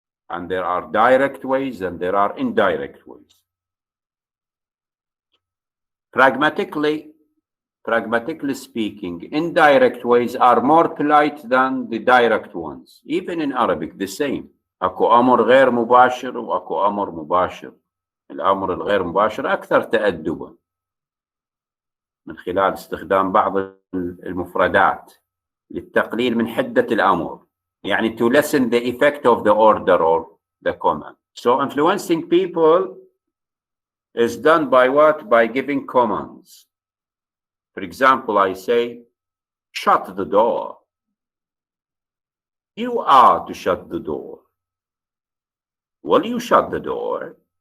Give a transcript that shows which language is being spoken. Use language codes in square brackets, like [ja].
[en] And there are direct ways and there are indirect ways. Pragmatically speaking, indirect ways are more polite than the direct ones. Even in Arabic, the same. [ar] أكو أمر غير مباشر وأكو أمر مباشر. الأمر الغير مباشر أكثر تأدبا من خلال استخدام بعض المفردات للتقليل من حدة الأمر. [en] يعني to lessen the effect of the order or the command. So influencing people is done by what? By giving commands. For example, I say, shut the door. You are to shut the door. Will you shut the door?